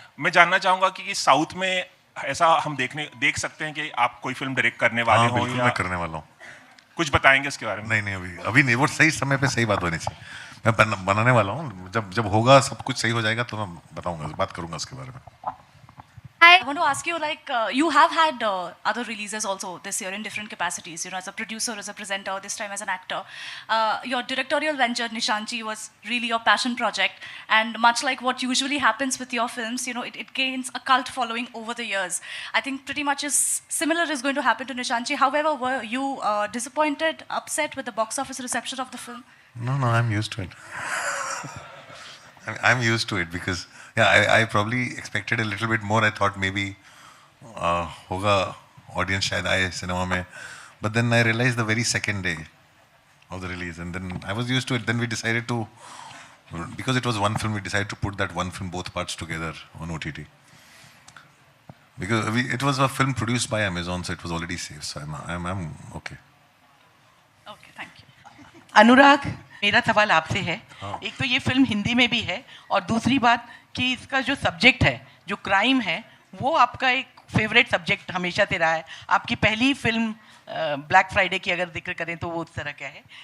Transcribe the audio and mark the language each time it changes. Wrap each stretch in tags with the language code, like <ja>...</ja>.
<hi>मैं जानना चाहूँगा कि साउथ में ऐसा हम देख सकते हैं कि आप कोई फिल्म डायरेक्ट करने वाले हो? बिल्कुल, मैं करने वाला हूँ। कुछ बताएंगे इसके बारे में? नहीं, अभी नहीं, वो सही समय पे सही बात होनी चाहिए। मैं बनाने वाला हूँ, जब होगा सब कुछ सही हो जाएगा तो मैं बताऊंगा, बात करूंगा उसके बारे में।</hi> <en>I want to ask you, like, you have had other releases also this year in different capacities, you know, as a producer, as a presenter, this time as an actor. Your directorial venture, Nishanchi, was really your passion project. And much like what usually happens with your films, you know, it gains a cult following over the years. I think pretty much similar is going to happen to Nishanchi. However, were you disappointed, upset with the box office reception of the film? No, I'm used to it. I'm used to it because I probably expected a little bit more. I thought maybe</en> <hi>होगा audience शायद आए cinema में,</hi> <en>but then I realized the very second day of the release, and then I was used to it. Then we decided to, because it was one film, we decided to put that one film both parts together on OTT. Because it was a film produced by Amazon, so it was already safe. So I'm okay. Okay, thank you.</en> <hi>अनुराग, मेरा सवाल आपसे है। एक तो ये film Hindi में भी है और दूसरी बात कि इसका जो सब्जेक्ट है, जो क्राइम है, वो आपका एक फेवरेट सब्जेक्ट हमेशा से रहा है। आपकी पहली फिल्म ब्लैक फ्राइडे की अगर जिक्र करें तो वो उस तरह का है।</hi>